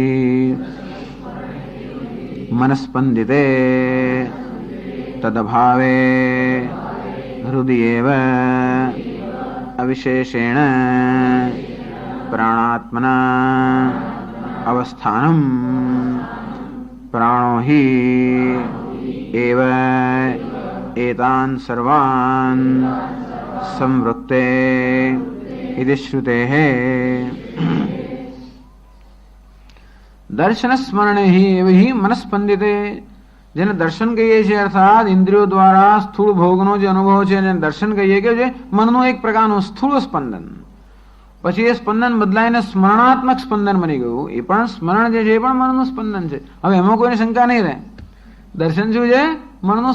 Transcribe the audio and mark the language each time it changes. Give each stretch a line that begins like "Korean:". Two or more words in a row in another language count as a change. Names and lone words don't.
Sanskrit: મનસ્પંદિતે તદભાવે હૃદયેવ અવિશેષેણ પ્રાણાત્મના અવસ્થાનમ પ્રાણો હિ એવ एतान सर्वान संवृत्ते इति श्रुतेः. दर्शन स्मरणे ही मनस्पंदिते.
Gujarati: જેને દર્શન કહીએ છીએ અર્થાત ઇન્દ્રિયો દ્વારા સ્થૂળ ભોગનો જે અનુભવ છે જેને દર્શન કહીએ કે જે મનનું એક પ્રકારનું સ્થૂળ સ્પંદન. પછી એ સ્પંદન બદલાઈને સ્મરણાત્મક સ્પંદન બની ગયું. એ પણ સ્મરણ જે છે એ પણ મનનું સ્પંદન છે. હવે એમાં કોઈને શંકા નહીં રહે. દર્શન શું છે?